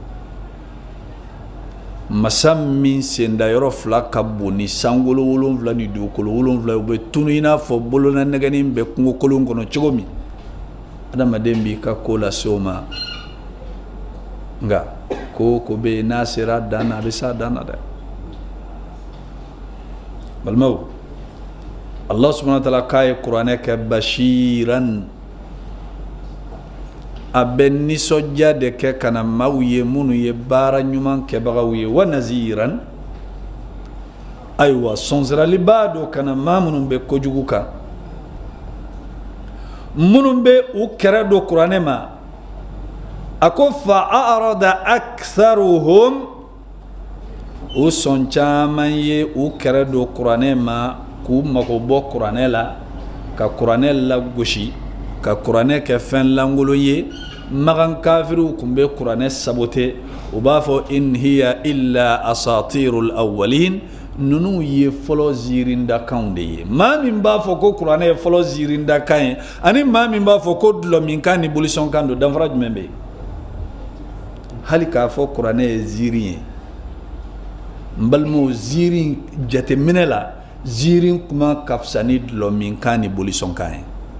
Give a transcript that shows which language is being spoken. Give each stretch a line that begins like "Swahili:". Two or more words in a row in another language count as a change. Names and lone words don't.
Bambara: Masa min sendayɔrɔ fila ka bon ni sankolo 7 ni dugukolo 7 u bɛ tunu i n'a fɔ bolona nɛgɛnin bɛ kungo kolon kɔnɔ cogo min, adamaden b'i ka ko lase o ma, nka ko ko bɛ yen n'a sera dan na a bɛ s'a dan na dɛ. Balimaw,
Arabic: الله سبحانه وتعالى
Bambara: k'a ye kuranɛ kɛ bashiran, a bɛ nisɔndiya de kɛ ka na maaw ye minnu ye baara ɲuman kɛbagaw ye, wa naziran, ayiwa sɔnsiralibaa don ka na maa minnu bɛ kojugu kan, minnu bɛ u kɛrɛ don kuranɛ ma. A ko
Arabic: فأعرض أكثرهم,
Bambara: u sɔn caman ye u kɛrɛ don kuranɛ ma k'u mago bɔ kuranɛ la, ka kuranɛ lagosi, ka kuranɛ kɛ fɛn lankolon ye. Magan kafiriw kun bɛ kuranɛ sabote, u b'a fɔ
Arabic: إن هي إلا أساطير الأولين,
Bambara: ninnu ye fɔlɔ ziirindakanw de ye. Maa min b'a fɔ ko kuranɛ ye fɔlɔ ziirindakan ye ani maa min b'a fɔ ko dulɔminkan ni bolisɔnkan don, danfara jumɛn bɛ yen? Hali k'a fɔ kuranɛ ye ziiri ye, n balimaw, ziiri jateminɛ la, ziiri kuma ka fisa ni dulɔminkan ni bolisɔnkan ye.